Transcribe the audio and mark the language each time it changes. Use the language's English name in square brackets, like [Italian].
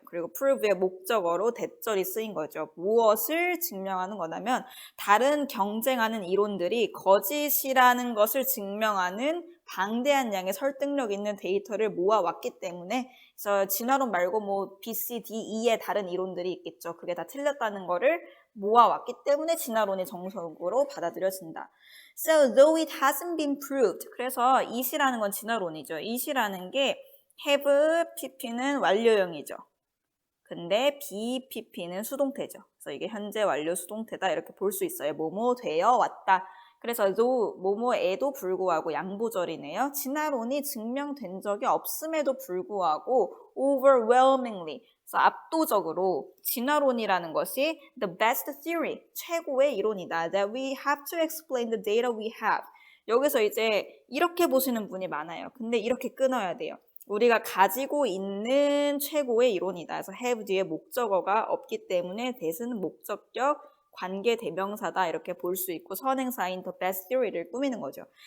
[Korean] 그리고 prove의 목적어로 대절이 쓰인 거죠. 무엇을 증명하는 거냐면 다른 경쟁하는 이론들이 거짓이라는 것을 증명하는 방대한 양의 설득력 있는 데이터를 모아왔기 때문에 그래서 진화론 말고 뭐 B, C, D, E의 다른 이론들이 있겠죠. 그게 다 틀렸다는 거를 모아왔기 때문에 진화론이 정석으로 받아들여진다. [English] So though it hasn't been proved. [Korean] 그래서 it이라는 건 진화론이죠. it이라는 게 have, pp는 완료형이죠. 근데 be, pp는 수동태죠. 그래서 이게 현재 완료 수동태다 이렇게 볼 수 있어요. 뭐뭐 되어 왔다. 그래서 though 뭐뭐에도 불구하고 양보절이네요. 진화론이 증명된 적이 없음에도 불구하고 overwhelmingly 그래서 압도적으로 진화론이라는 것이 [English] the best theory, [Korean] 최고의 이론이다. [English] That we have to explain the data we have. [Korean] 여기서 이제 이렇게 보시는 분이 많아요. 근데 이렇게 끊어야 돼요. 우리가 가지고 있는 최고의 이론이다. 그래서 have 뒤에 목적어가 없기 때문에 that은 목적격, 관계 대명사다 이렇게 볼 수 있고 선행사인 [English] the best theory [Korean] 를 꾸미는 거죠.